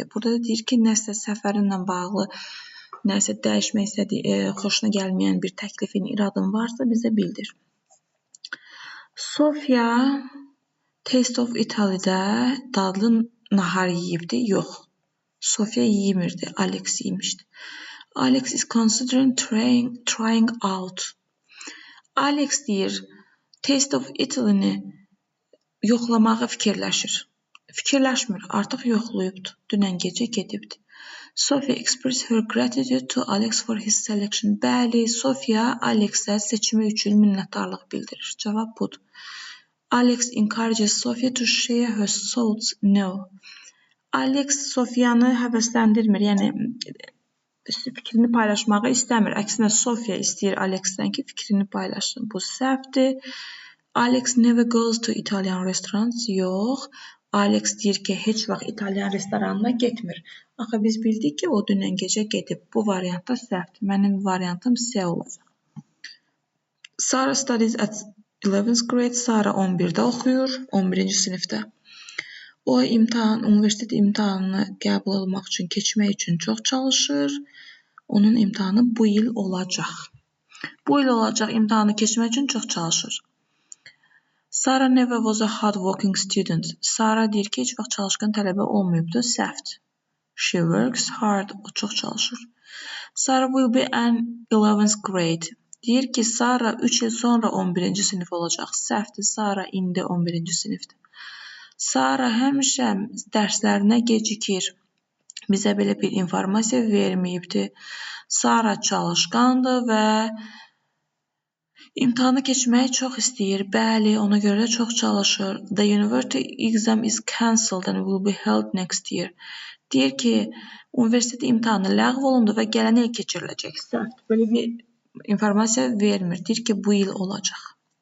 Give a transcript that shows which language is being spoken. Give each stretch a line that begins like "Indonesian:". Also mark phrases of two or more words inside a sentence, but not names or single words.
Azerbaijani: Burada da deyir ki, nəsə səfərinlə bağlı, nəsə dəyişmək istədiyi, xoşuna gəlməyən bir təklifin, iradın varsa bizə bildir. Sofia Taste of Italy'də dadlı nahar yeyibdi. Yox. Sofia yemirdi. Alex yemişdi.
English: Alex is considering trying out.
Azerbaijani: Alex deyir, Taste of Italy'ni yoxlamağı fikirləşir. Fikirləşmir, artıq yoxlayıbdı. Dünən gecə gedibdi.
English: Sofia expressed her gratitude to Alex for his selection.
Azerbaijani: Bəli, Sofia Alexə seçimi üçün minnətdarlıq bildirir. Cavab budur.
English: Alex encourages Sofia to share her thoughts. No.
Azerbaijani: Alex Sofiyanı həvəsləndirmir, yəni fikrini paylaşmağı istəmir. Əksinə Sofia istəyir Alexdən ki, fikrini paylaşsın. Bu səhvdir.
English: Alex never goes to Italian restaurants.
Azerbaijani: Yox. Alex deyir ki, heç vaxt İtalyan restoranına getmir. Axı biz bildik ki, o dünən gecə gedib. Bu variantda səhvdir. Mənim variantım C olacaq.
English: Sarah studies at 11th grade.
Azerbaijani: Sarah 11-də oxuyur, 11-ci sinifdə. O universitet imtahanını qəbul olmaq üçün, keçmək üçün çox çalışır. Onun imtahanı bu il olacaq. Bu il olacaq imtahanı keçmək üçün çox çalışır.
English: Sarah never was a hard-working student.
Azerbaijani: Sarah deyir ki, heç vaxt çalışqan tələbə olmayıbdı, səhvdir.
English: She works hard.
Azerbaijani: O çox çalışır.
English: Sarah will be an 11th grade.
Azerbaijani: Deyir ki, Sarah 3 il sonra 11-ci sinif olacaq. Səhvdir, Sarah indi 11-ci sinifdir. Sarah həmişə dərslərinə gecikir. Bizə belə bir informasiya verməyibdi. Sarah çalışqandır və imtahanı keçməyi çox istəyir. Bəli, ona görə də çox çalışır.
English: The university exam is cancelled and will be held next year.
Azerbaijani: Deyir ki, universitet imtahanı ləğv olundu və gələn il keçiriləcək. Səhvdir. Belə bir informasiya vermir. Deyir ki, bu il olacaq.